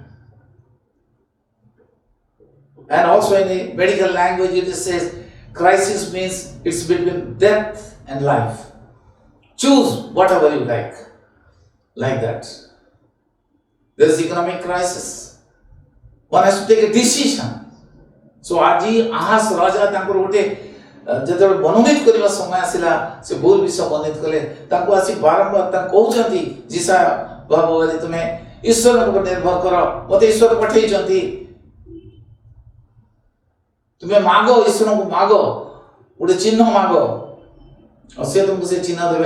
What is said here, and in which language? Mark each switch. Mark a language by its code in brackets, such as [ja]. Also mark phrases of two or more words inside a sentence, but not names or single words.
[en] And also in a medical language it says, crisis means it's between death and life. Choose whatever you like that. There is economic crisis. One has to take a decision. [or] So ଆଜି Ahaz ରାଜା ତାଙ୍କର ଗୋଟେ ଯେତେବେଳେ ମନୋନୀତ କରିବା ସମୟ ଆସିଲା, ସେ ଭୁଲ ବିଷୟ ମନୋନୀତ କଲେ। ତାଙ୍କୁ ଆସି ବାରମ୍ବାର ତାଙ୍କୁ କହୁଛନ୍ତି, ଜିସାୟା ଭାବବାଦୀ, ତୁମେ ଈଶ୍ୱରଙ୍କ ଉପରେ ନିର୍ଭର କର, ମୋତେ ଈଶ୍ୱର ପଠେଇଛନ୍ତି, ତୁମେ ମାଗ, ଈଶ୍ୱରଙ୍କୁ ମାଗ, ଗୋଟେ ଚିହ୍ନ ମାଗ, ଆଉ ସେ ତୁମକୁ ସେ ଚିହ୍ନ ଦେବେ।